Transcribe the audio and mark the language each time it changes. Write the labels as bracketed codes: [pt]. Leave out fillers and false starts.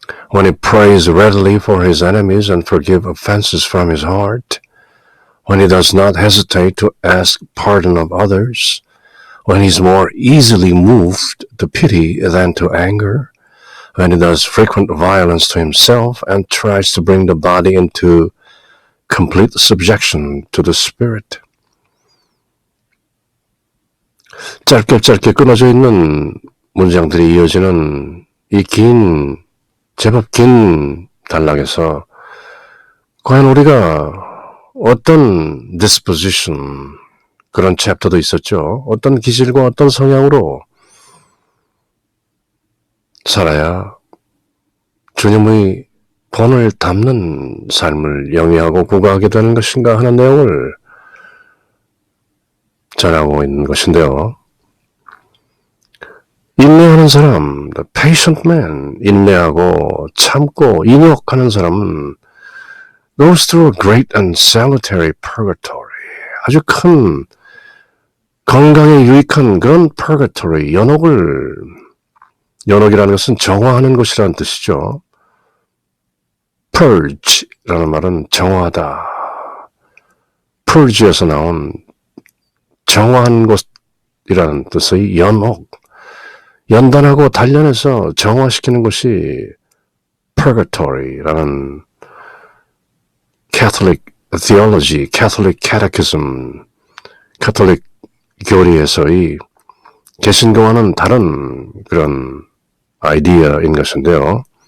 [en] when he prays readily for his enemies and forgives offenses from his heart, when he does not hesitate to ask pardon of others, when he is more easily moved to pity than to anger, when he does frequent violence to himself and tries to bring the body into complete subjection to the spirit. [ko] 짧게 끊어져 있는 문장들이 이어지는 이 제법 긴 단락에서 과연 우리가 어떤 disposition, 그런 챕터도 있었죠. 어떤 기질과 어떤 성향으로 살아야 주님의 본을 담는 삶을 영위하고 구가하게 되는 것인가 하는 내용을 전하고 있는 것인데요. 인내하는 사람, [en] the patient man, [ko] 인내하고 참고 인욕하는 사람은 [en] goes through a great and salutary purgatory. [ko] 아주 큰 건강에 유익한 그런 purgatory, 연옥이라는 것은 정화하는 것이라는 뜻이죠. purge라는 말은 정화하다. purge에서 나온 정화한 것이라는 뜻의 연옥, 연단하고 단련해서 정화시키는 것이 purgatory라는 [en] Catholic theology, Catholic catechism, [ko] 카톨릭 교리에서의 개신교와는 다른 그런 아이디어인 것인데요.